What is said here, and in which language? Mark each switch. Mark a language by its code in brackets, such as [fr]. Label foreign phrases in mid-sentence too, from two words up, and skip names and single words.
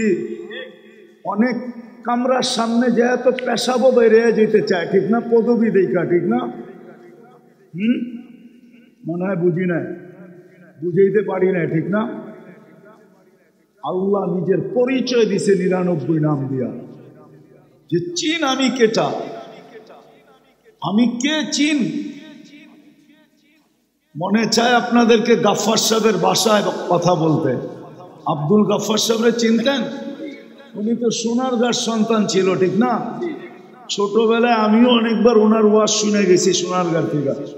[bn] অনেক কামরার সামনে যায় তো পেশাবো বেড়ে যেতে চায়, ঠিক না? পদবি দেখা, ঠিক না? মনে হয় বুঝি না, বুঝাইতে পারি না, ঠিক না? আল্লাহ নিজের পরিচয় দিছে 99 নাম দিয়া, যে চিন আমি কেটা, আমি কে চিন। মনে চায় আপনাদেরকে গাফফার সাহেবের বাসায় কথা বলতে। আব্দুল গাফফার সাহেবরে চিনতেন? উনি তো সোনারগাঁর সন্তান ছিল, ঠিক না? ছোটবেলায় আমিও অনেকবার ওনার ওয়াজ শুনে গেছি সোনারগাঁ থেকে।